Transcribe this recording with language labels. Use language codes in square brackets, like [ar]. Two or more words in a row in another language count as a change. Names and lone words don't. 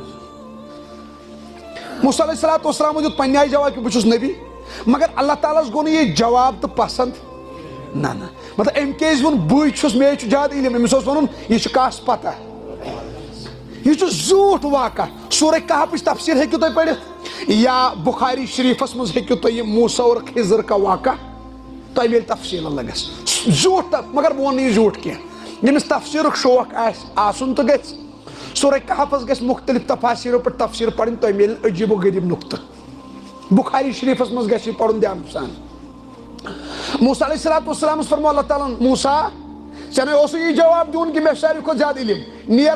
[ks] موسیٰ [ar] علیہ الصلوٰۃ والسلامو [ks] دیُت پننہِ آیہِ جواب کہِ بہٕ چھُس نبی مگر اللہ تعالیٰ ہس گوٚو نہٕ یہِ جواب تہٕ پسنٛد نہ مطلب أمۍ کیازِ ووٚن بٕے چھُس مےٚ چھُ زیادٕ علم أمِس اوس وَنُن یہِ چھُ کس پتہ یہِ چھُ زیوٗٹھ واقعہ سورہ کہفٕچ تفسیٖر ہیٚکِو تُہۍ پٔرِتھ یا بخاری شریٖفس منٛز ہیٚکِو تُہۍ یہِ [ur] موسیٰ اور خضر کا واقعہ [ks] تۄہہِ میلہِ تفصیٖلن لگس زیوٗٹھ مگر بہٕ وَنہٕ نہٕ یہِ زیوٗٹھ کینٛہہ ییٚمِس تفسیٖرُک شوق آسہِ آسُن تہٕ گژھِ سورہ کہفس گژھِ مختلف تفاسیٖرو پٮ۪ٹھ تفسیٖر پرٕنۍ تۄہہِ میلہِ عجیٖب و غریٖب نُقطہٕ بخاری شریٖفس منٛز گژھِ یہِ پرُن دیانہٕ سان موسیٰ [ar] علیہ الصلوٰۃ والسلامس [ks] فرموو اللہ تعالیٰ ہن موسیٰ ژےٚ نَے اوسُے یہِ جواب دیُن کہِ مےٚ چھُ ساروی کھۄتہٕ زیادٕ علم نیر